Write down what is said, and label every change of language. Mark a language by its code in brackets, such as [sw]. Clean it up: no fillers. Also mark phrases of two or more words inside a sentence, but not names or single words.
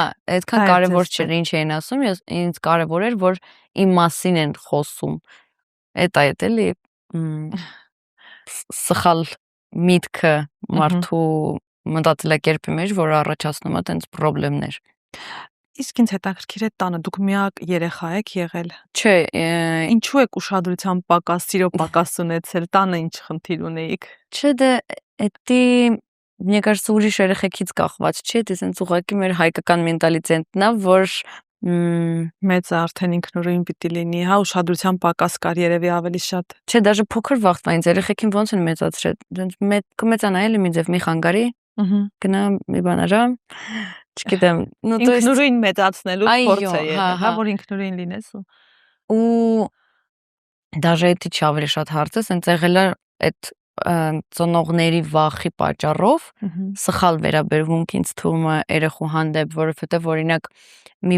[hy] Հա, այդքան կարևոր չէր, ինչ էին ասում, ինձ կարևոր էր, որ իմ մասին են խոսում։ Էդ է էլի սխալ միտքը մարդու մտածելակերպի մեջ, որ առաջացնում է տենց խնդիրներ։ Իսկ ինձ հետաքրքիր է տանը, դուք միակ երեխա եք եղել։ Չէ, ինչու եք ուշադրության պակաս, սիրո պակաս ունեցել, տանը ինչ խնդիր ունեիք։ Չէ, դե էդի [ru] мне кажется, [hy] ուրիշ երեխեքից կախված չէ, դա sense ուղղակի մեր հայկական մենտալիտետն է, որ մեծ արդեն ինքնուրույն պիտի լինի, հա, ուշադրության պակաս կար երևի ավելի շատ։ Չէ, даже փոքր վաղտվանից երեխեքին ոնց են մեծացրել։ Դենց կմեծանա էլի մի ձև մի խանգարի, գնա մի բան արա, չգիտեմ, [ru] ну то есть [hy] ինքնուրույն մեծացնելու փորձ է եղել, հա, որ ինքնուրույն լինես ու даже էդի չի ավելի շատ հարցը, sense եղել է այդ ծնողների վախի պատճառով սխալ վերաբերմունք ինձ թվում է երեխու հանդեպ, որովհետև օրինակ մի